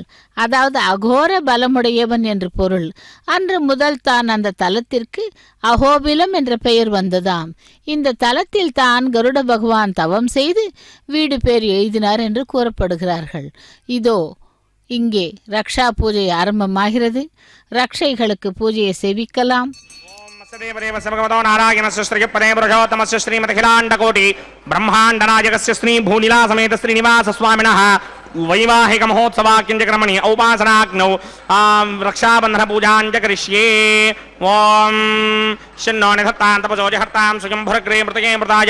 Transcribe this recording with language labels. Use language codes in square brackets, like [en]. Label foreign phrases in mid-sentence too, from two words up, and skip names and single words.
[ta] அதாவது அகோர பலமுடையவன் என்று பொருள். அன்று முதல் தான் அந்த தலத்திற்கு அஹோபிலம் என்ற பெயர் வந்ததாம். இந்த தலத்தில் தான் கருட பகவான் தவம் செய்து வீடு பேர் எழுதினார் என்று கூறப்படுகிறார்கள். இதோ இங்கே ரக்ஷா பூஜை ஆரம்பமாகிறது. ரக்ஷைகளுக்கு பூஜையை சேவிக்கலாம். [sa] ब्रह्मांडनायकस्य श्री भूलीला समेत श्रीनिवास स्वामिनः वैवाहिक महोत्सवाक्यक्रमणि औपासनाग्नौ रक्षाबंधन पूजाञ्च करिष्ये। ओम शन्नो निधत्तां तपसो जहर्तां स्वयंभुरग्रे मृतये मृताय।